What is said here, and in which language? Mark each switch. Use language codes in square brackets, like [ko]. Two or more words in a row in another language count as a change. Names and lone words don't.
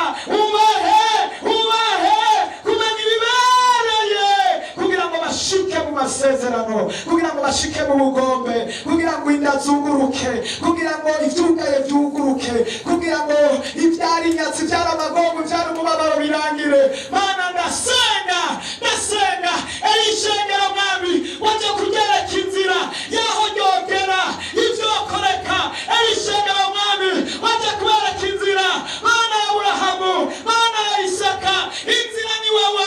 [rn] Ubahe kumenya ibibereye, kugira ngo bashike mu masezerano, kugira ngo bashike mu bugombe, kugira ngo inda zuguruke, kugira ngo ivyugaye vyuguruke, kugira ngo ivyari inyatsi, vyari amagongo, vyari umubabaro birangire. Mana ndasenga erishengero Mwami, waje kugereka inzira yaho ryogera ivyokoreka. Erishengero Mwami, waje kubereka inzira. Mana ya Aburahamu, Mana ya Isaka, inzira ni wewe.